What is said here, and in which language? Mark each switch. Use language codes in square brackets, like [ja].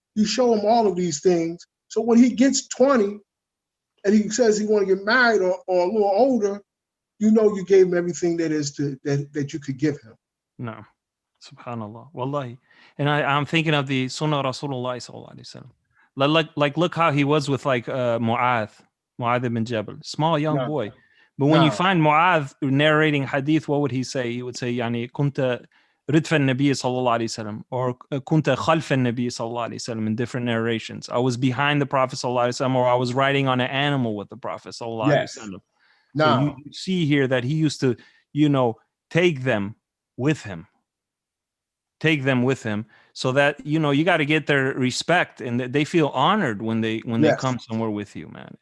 [en] You show him all of these things. So when he gets 20 and he says he want to get married or a little older, you gave him everything that you could give him. No, subhanallah, wallahi. And I'm thinking of the Sunnah Rasulullah sallallahu alaihi wasallam. Like look how he was with Mu'adh ibn Jabal, small young boy. But when you find Mu'adh narrating hadith, what would he say? He would say, [ar] يعني كنت ردف النبي صلى الله عليه وسلم, or كنت خلف النبي صلى الله عليه وسلم, [en] in different narrations. I was behind the Prophet [ar] صلى الله عليه وسلم, [en] or I was riding on an animal with the Prophet صلى الله عليه وسلم. So you see here that he used to, take them with him, so that you got to get their respect and they feel honored when they come somewhere with you, man.